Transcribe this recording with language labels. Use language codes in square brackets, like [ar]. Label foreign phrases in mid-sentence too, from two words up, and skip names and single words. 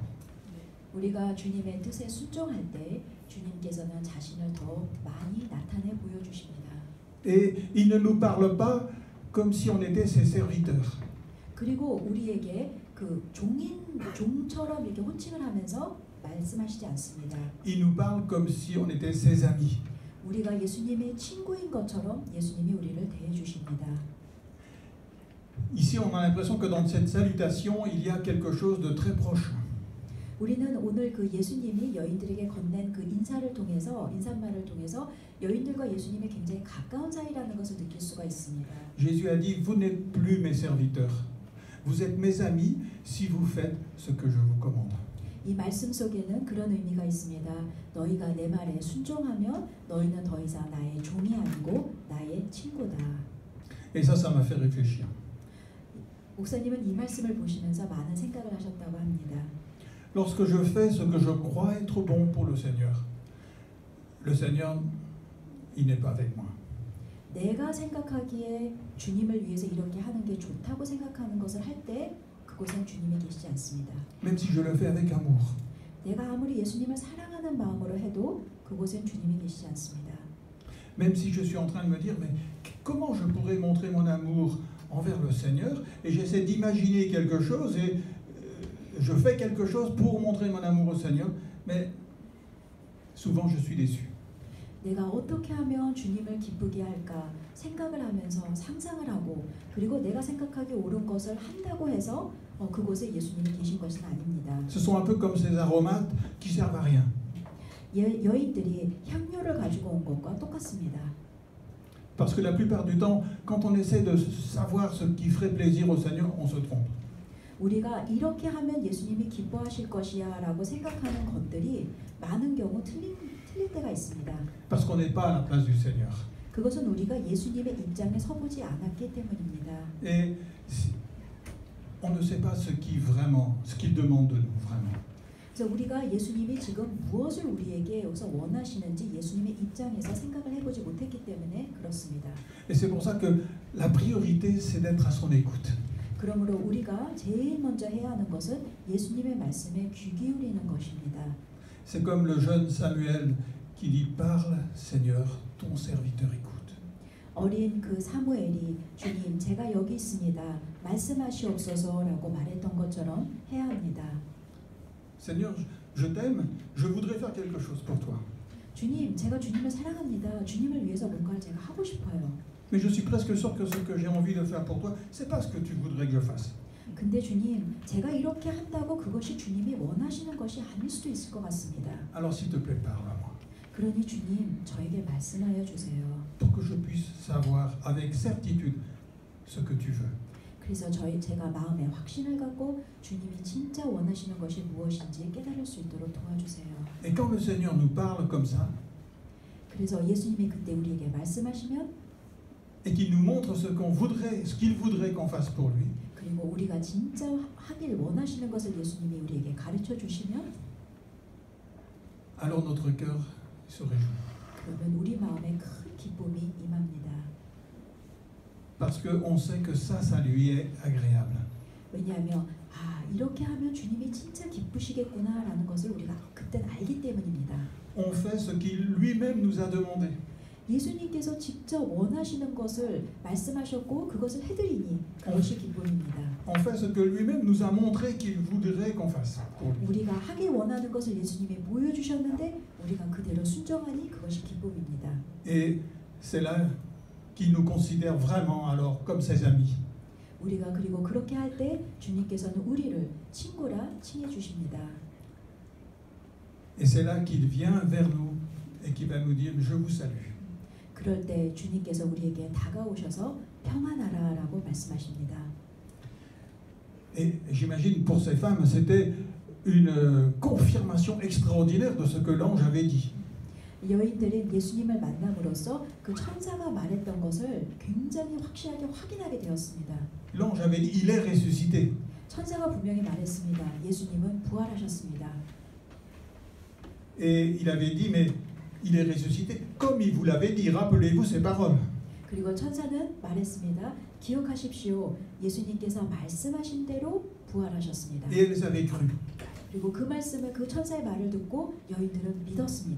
[ko] 우리가 주님의 뜻에 순종할 때 주님께서는 자신을 더 많이 나타내 보여주십니다. [fr] Et il ne nous parle pas comme si on était ses serviteurs. [ko] 그리고 우리에게 그 종처럼 이렇게 호칭을 하면서 말씀하시지 않습니다. [fr] Il nous parle comme si on était ses amis. [ko] 우리가 예수님의 친구인 것처럼 예수님이 우리를 대해 주십니다. [fr] Ici, on a l'impression que dans cette salutation, il y a quelque chose de très proche. [ko] 우리는 오늘 그 예수님이 여인들에게 건넨 그 인사말을 통해서 여인들과 예수님의 굉장히 가까운 사이라는 것을 느낄 수가 있습니다. [fr] Jésus a dit, vous n'êtes plus mes serviteurs. Vous êtes mes amis si vous faites ce que je vous commande. [ko] 이 말씀 속에는 그런 의미가 있습니다. 너희가 내 말에 순종하면 너희는 더 이상 나의 종이 아니고 나의 친구다. [fr] Et ça m'a fait réfléchir. [ko] 목사님은 이 말씀을 보시면서 많은 생각을 하셨다고 합니다. [fr] Lorsque je fais ce que je crois être bon pour le Seigneur, il n'est pas avec moi. [ko] 내가 생각하기에 주님을 위해서 이렇게 하는 게 좋다고 생각하는 것을 할 때 그곳엔 주님이 계시지 않습니다. [fr] Même si je le fais avec amour. [ko] 내가 아무리 예수님을 사랑하는 마음으로 해도 그곳엔 주님이 계시지 않습니다. [fr] Même si je suis en train de me dire, mais comment je pourrais montrer mon amour envers le Seigneur, et j'essaie d'imaginer quelque chose, et je fais quelque chose pour montrer mon amour au Seigneur, mais souvent je suis déçu. [ko] 내가 어떻게 하면 주님을 기쁘게 할까 생각을 하면서 상상을 하고 그리고 내가 생각하기 옳은 것을 한다고 해서 그곳에 예수님이 계신 것은 아닙니다. [fr] Ce sont un peu comme ces aromates qui servent à rien. [ko] 여인들이 향료를 가지고 온 것과 똑같습니다. [fr] Parce que la plupart du temps, quand on essaie de savoir ce qui ferait plaisir au Seigneur, on se trompe. [ko] 우리가 이렇게 하면 예수님이 기뻐하실 것이야 라고 생각하는 것들이 많은 경우 틀릴 때가 있습니다. [fr] Parce qu'on n'est pas à la place du Seigneur. [ko] 그것은 우리가 예수님의 입장에 서보지 않았기 때문입니다. [fr] Et on ne sait pas ce qu'il demande de nous vraiment. [ko] 그래서 우리가 예수님이 지금 무엇을 우리에게 여기서 원하시는지 예수님의 입장에서 생각을 해보지 못했기 때문에 그렇습니다. [fr] Et c'est pour ça que la priorité, c'est d'être à son écoute. [ko] 그러므로 우리가 제일 먼저 해야 하는 것은 예수님의 말씀에 귀 기울이는 것입니다. [fr] C'est comme le jeune Samuel qui dit « Parle, Seigneur, ton serviteur écoute ». [ko] 어린 그 사무엘이 주님 제가 여기 있습니다. 말씀하시옵소서라고 말했던 것처럼 해야 합니다. [fr] Seigneur, je t'aime, je voudrais faire quelque chose pour toi. [ko] 주님, 제가 주님을 사랑합니다. 주님을 위해서 뭔가를 제가 하고 싶어요. [fr] Mais je suis presque sûr que ce que j'ai envie de faire pour toi, c'est pas ce que tu voudrais que je fasse. [ko] 근데 주님, 제가 이렇게 한다고 그것이 주님이 원하시는 것이 아닐 수도 있을 것 같습니다. [fr] Alors s'il te plaît, parle à moi. [ko] 그러니 주님, 저에게 말씀하여 주세요. [fr] Pour que je puisse savoir avec certitude ce que tu veux. [ko] 그래서 제가 마음에 확신을 갖고 주님이 진짜 원하시는 것이 무엇인지 깨달을 수 있도록 도와주세요. [fr] Et quand le Seigneur nous parle comme ça, [ko] 그래서 예수님이 그때 우리에게 말씀하시면 [fr] et qu'il nous montre ce qu'il voudrait qu'on fasse pour lui, [ko] 그리고 우리가 진짜 하길 원하시는 것을 예수님이 우리에게 가르쳐 주시면 [fr] alors notre cœur se réjouit. [ko] 그러면 우리 마음에 큰 기쁨이 임합니다. [fr] Parce qu'on sait que ça lui est agréable. [ko] 왜냐하면 이렇게 하면 주님이 진짜 기쁘시겠구나라는 것을 우리가 그때는 알기 때문입니다. [fr] On fait ce qu'il lui-même nous a demandé. [ko] 예수님께서 직접 원하시는 것을 말씀하셨고 그것을 해드리니 그것이 기쁨입니다. [fr] On fait ce que lui-même nous a montré qu'il voudrait qu'on fasse. [ko] 우리가 하기 원하는 것을 예수님이 보여주셨는데 우리가 그대로 순종하니 그것이 기쁨입니다. [fr] Et c'est là qu'il nous considère vraiment alors comme ses amis. [ko] 우리가 그리고 그렇게 할 때 주님께서는 우리를 친구라 칭해 주십니다. [fr] Et c'est là qu'il vient vers nous et qu'il va nous dire « Je vous salue ». [ko] 그럴 때 주님께서 우리에게 다가오셔서 평안하라라고 말씀하십니다. [fr] Et j'imagine pour ces femmes, c'était une confirmation extraordinaire de ce que l'ange avait dit. [ko] 여인들은 예수님을 만남으로써 그 천사가 말했던 것을 굉장히 확실하게 확인하게 되었습니다. [fr] L'ange avait dit « Il est ressuscité ». [ko] 천사가 분명히 말했습니다. 예수님은 부활하셨습니다. [fr] Et il avait dit « Mais il est ressuscité comme il vous l'avait dit, rappelez-vous ces paroles ». [ko] 그리고 천사는 말했습니다. 기억하십시오. 예수님께서 말씀하신 대로 부활하셨습니다. [fr] Et elles avaient cru. [ko] 그리고 그 말씀을 그 천사의 말을 듣고 여인들은 믿었습니다.